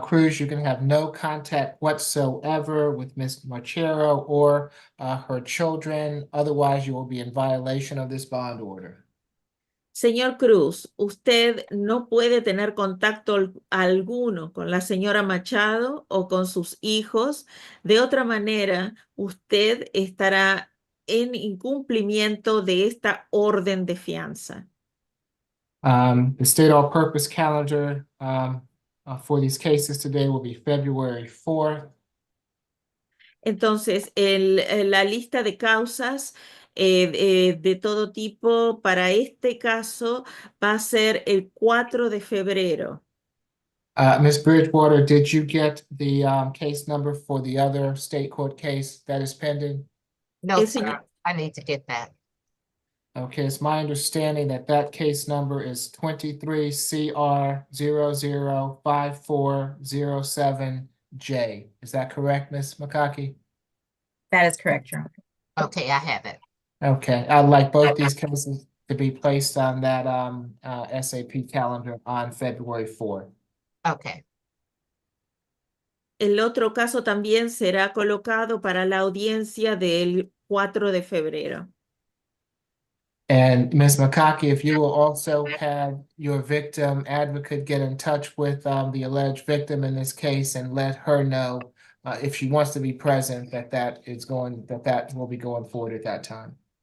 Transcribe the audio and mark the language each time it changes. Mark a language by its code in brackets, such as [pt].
[en] Cruz, you can have no contact whatsoever with Ms. Marchero or her children. Otherwise, you will be in violation of this bond order. [es] Señor Cruz, usted no puede tener contacto alguno con la señora Machado o con sus hijos. De otra manera, usted estará en incumplimiento de esta orden de fianza. [en] The state all-purpose calendar for these cases today will be February 4th. [es] Entonces, la lista de causas de todo tipo para este caso va a ser el 4 de febrero. [en] Ms. Bridgewater, did you get the case number for the other state court case that is pending? No, sir, I need to get that. Okay, it's my understanding that that case number is 23 CR 005407J. Is that correct, Ms. McCockey? That is correct, Your Honor. Okay, I have it. Okay, I'd like both these cases to be placed on that SAP calendar on February 4th. Okay. [es] El otro caso también será colocado para la audiencia del 4 de febrero. [en] And Ms. McCockey, if you will also have your victim advocate get in touch with the alleged victim in this case and let her know if she wants to be present that that will be going forward at that time.